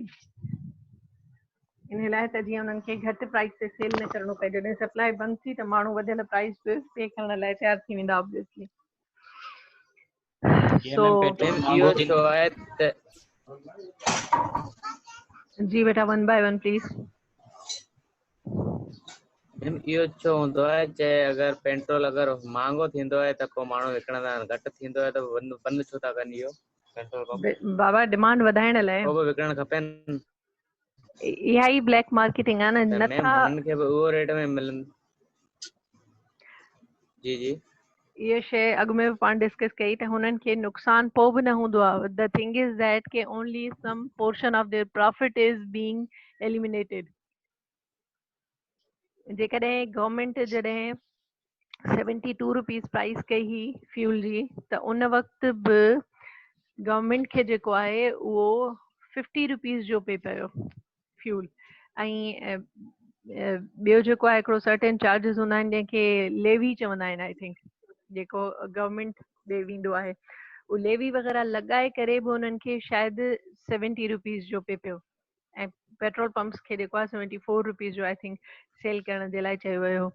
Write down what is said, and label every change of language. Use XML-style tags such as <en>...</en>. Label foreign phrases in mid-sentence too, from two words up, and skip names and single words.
<sd>इन लाइ त जीअं उन्हनि खे घटि प्राइस ते सेल न करिणो पए. जॾहिं सप्लाई बंदि थी त माण्हू वधियल प्राइस पे करण लाइ तयारु थी वेंदा ऑब्वियसली. इहो छो आहे त</sd> <en>जी बेटा, one by one please.</en> <sd>इहो छो हूंदो आहे चाहे अगरि पेट्रोल अगरि महांगो थींदो आहे त पोइ माण्हू विकिणंदा आहिनि, घटि थींदो आहे त बंदि छो था कनि इहो</sd> <en>petrol pump?</en> <sd>बाबा, डिमांड वधाइण लाइ. पोइ बि विकिणणु खपेनि. इहा ई</sd> <en>black marketing</en> <sd>आहे न. नथा हुननि खे बि उहो रेट में मिलनि. जी जी, इहा शइ अॻु में बि पाण डिस्कस कई त हुननि खे नुक़सान पोइ बि न हूंदो आहे.</sd> <en>the thing is that के only some portion of their profit is being eliminated.</en> <sd>जेकॾहिं गवर्नमेंट जॾहिं 72 रुपीस प्राइस कई हुई फ्यूल जी त उन वक़्तु बि गवर्नमेंट खे जेको आहे उहो 50 रुपीस जो पे पियो फ्यूल. ऐं ॿियो जेको आहे हिकिड़ो</sd> <en>certain charges</en> <sd>हूंदा आहिनि जंहिंखे लेवी चवंदा आहिनि</sd> <en>I think,</en> <sd>जेको गवर्नमेंट ॾे वेंदो आहे। उहो लेवी वग़ैरह लॻाए करे बि उन्हनि खे शायदि 70 रुपीज़ जो पे पियो, ऐं</sd> <en>petrol pumps</en> <sd>खे जेको आहे 74 रुपीज़ जो</sd> <en>I think</en> <sd>सेल करण जे लाइ चयो वियो हो।</sd>